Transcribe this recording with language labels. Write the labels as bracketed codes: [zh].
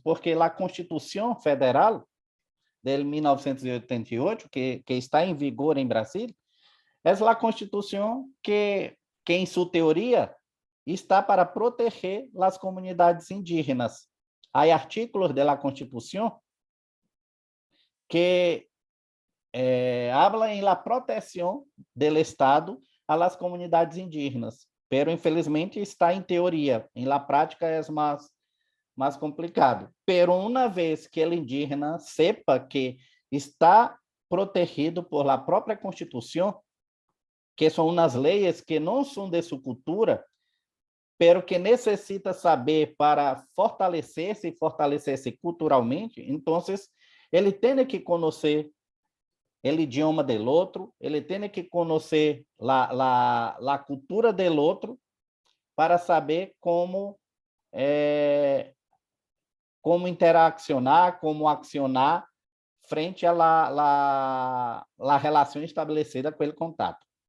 [pt] Porque a Constituição Federal de 1988, que está em vigor em Brasília, [es] es la Constitución que en su teoría está para proteger las comunidades indígenas. Hay artículos de la Constitución que habla en la protección del Estado a las comunidades indígenas, pero infelizmente está en teoría, en la práctica es más complicado. Pero una vez que el indígena sepa que está protegido por la própria Constitución, [pt] que são umas leis que não são de sua cultura, pero que necessita saber para fortalecer-se e fortalecer-se culturalmente, então ele tem que conhecer o idioma do outro, ele tem que conhecer a cultura do outro para saber como como interaccionar, [es] como accionar frente a la [pt] relação estabelecida com ele contato.